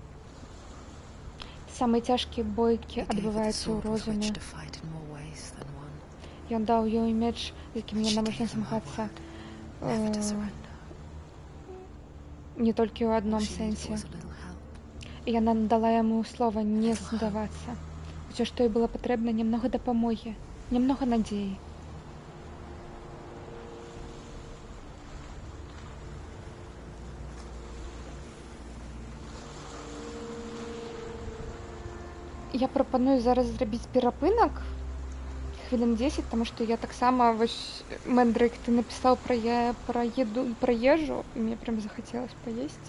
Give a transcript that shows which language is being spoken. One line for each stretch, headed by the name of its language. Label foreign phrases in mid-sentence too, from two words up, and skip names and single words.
Belarusian: Самыя цяжкія бойкі
English: He gave her the
Belarusian: адбываюцца ў
English: sword with
Belarusian: розуме.
English: which to fight in more ways than one.
Belarusian: Ён даў ёй меч, з якім
English: And she
Belarusian: яна можна
English: gave him her
Belarusian: змагацца
English: word, never to surrender.
Belarusian: не толькі ў адном
English: All she needed
Belarusian: сэнсе.
English: was a little help.
Belarusian: І яна надала яму слова не здавацца. Усё, што ёй было патрэбна, нямнога дапамогі, нямнога надзеі. Я прапаную зараз зрабіць перапынак хвілін 10, таму што я таксама вось Мэндрык, ты напісаў пра ежу, і мне прям захацелось паесці.